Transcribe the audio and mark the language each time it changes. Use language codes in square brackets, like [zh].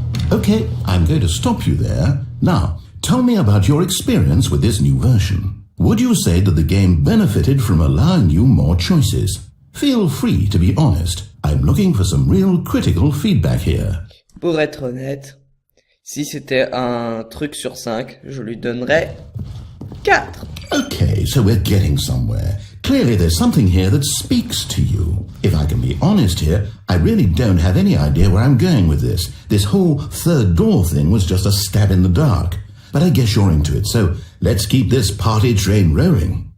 [en] Okay, I'm going to stop you there. Now, tell me about your experience with this new version. Would you say that the game benefited from allowing you more choices? Feel free to be honest. I'm looking for some real critical feedback here. [fr] Pour être honnête, si c'était un truc sur 5, je lui donnerais 4. [en] Okay, so we're getting somewhere. Clearly there's something here that speaks to you. If I can be honest here, I really don't have any idea where I'm going with this. This whole third door thing was just a stab in the dark. But I guess you're into it, so let's keep this party train rolling.